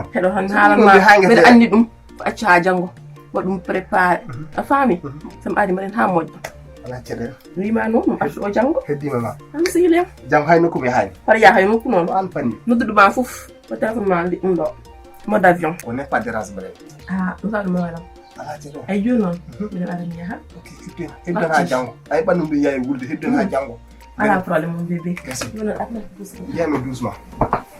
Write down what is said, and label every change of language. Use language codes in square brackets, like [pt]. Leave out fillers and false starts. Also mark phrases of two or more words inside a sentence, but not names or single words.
[ff] heɗo tan haalanma mbeɗa andi ɗum ko acca ha janggo waɗum préparé a faami somi ari mbaɗen ha moƴƴo ala caɗele wima noon ɗum artuɗo janggo heddima ma an sihilem jam hay nokku mi haali hoto yaha hay nokku noon an fanni nodduɗuma foof ko téléphone ma ɗum ɗo [fr] mode avion [ff] ko [fr] n'est pas dérange [ff] mbaɗen ɗum sa ɗum waɗam ala caɗele ay joni noon mbiɗen ara mi yaha heddan ha janggo ay ɓanndu mbi yawi wulde heddan ha janggo ala probléme [fr] mon bébé [ff] gasi joni noon atna yiyami doucement